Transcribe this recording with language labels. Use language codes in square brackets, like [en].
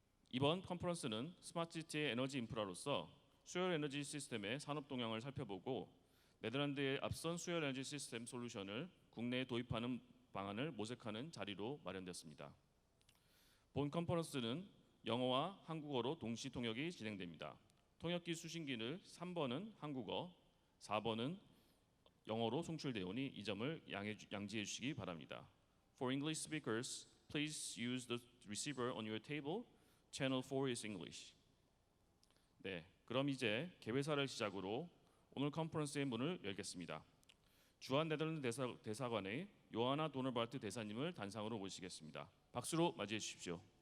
[ko] 이번 컨퍼런스는 스마트시티의 에너지 인프라로서 수열 에너지 시스템의 산업 동향을 살펴보고 네덜란드의 앞선 수열 에너지 시스템 솔루션을 국내에 도입하는 방안을 모색하는 자리로 마련됐습니다. 본 컨퍼런스는 영어와 한국어로 동시 통역이 진행됩니다. 통역기 수신기를 3번은 한국어, 4번은 영어로 송출되오니 이 점을 양지해 주시기 바랍니다. [en] For English speakers, please use the receiver on your table. Channel 4 is English. [ko] 네, 그럼 이제 개회사를 시작으로 오늘 컨퍼런스의 문을 열겠습니다. 주한 네덜란드 대사관의 요하나 도너발트 대사님을 단상으로 모시겠습니다. 박수로 맞이해 주십시오.